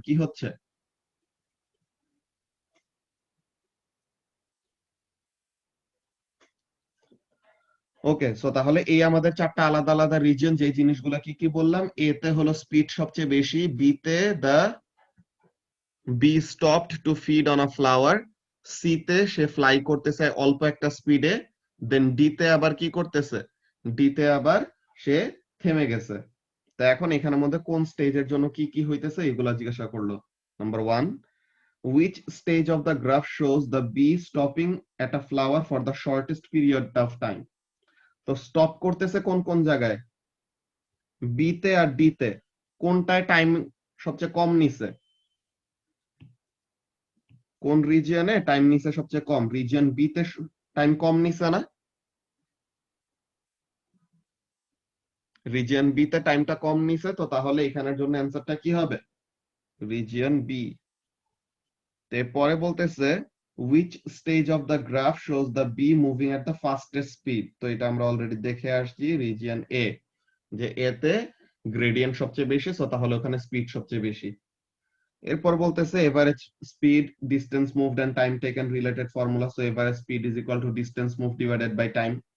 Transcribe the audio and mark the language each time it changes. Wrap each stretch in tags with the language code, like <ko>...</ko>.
<bn>কি হচ্ছে, ওকে, সো তাহলে এই আমাদের চারটা আলাদা আলাদা রিজিয়ন, যে জিনিসগুলো কি কি বললাম, এ তে হলো স্পিড সবচেয়ে বেশি, বি তে</bn> <en>the bee stopped to feed on a flower,</en> <bn>C তে সে ফ্লাই করতেছে অল্প একটা স্পিডে, দেন ডি তে আবার কি করতেছে, ডি তে আবার সে থেমে গেছে। তো এখন এখানের মধ্যে কোন স্টেজের জন্য কি কি হইতেছে এগুলা জিজ্ঞাসা করলো।</bn> <en>Number 1, which stage of the graph shows the bee stopping at a flower for the shortest period of time?</en> <bn>তো স্টপ করতেছে কোন কোন জায়গায়, বি তে আর ডি তে, কোনটায় টাইম সবচেয়ে কম নিছে, কোন রিজিয়নে টাইম নিছে সবচেয়ে কম, রিজিয়ন বি তে টাইম কম নিছে না, রিজিয়ন বি তে টাইমটা কম নিছে, তো তাহলে এখানের জন্য অ্যান্সারটা কি হবে, রিজিয়ন বি। এরপরে বলতেছে</bn> <en>which stage of the graph shows the bee moving at the fastest speed?</en> <bn>তো এটা আমরা অলরেডি দেখে আসছি, রিজিয়ন এ, যে এ তে গ্রেডিয়েন্ট সবচেয়ে বেশি, সো তাহলে ওখানে স্পিড সবচেয়ে বেশি। এরপর বলতেছে</bn> <en>Average speed, distance moved and time taken related formula, so average speed is equal to distance move divided by time.</en>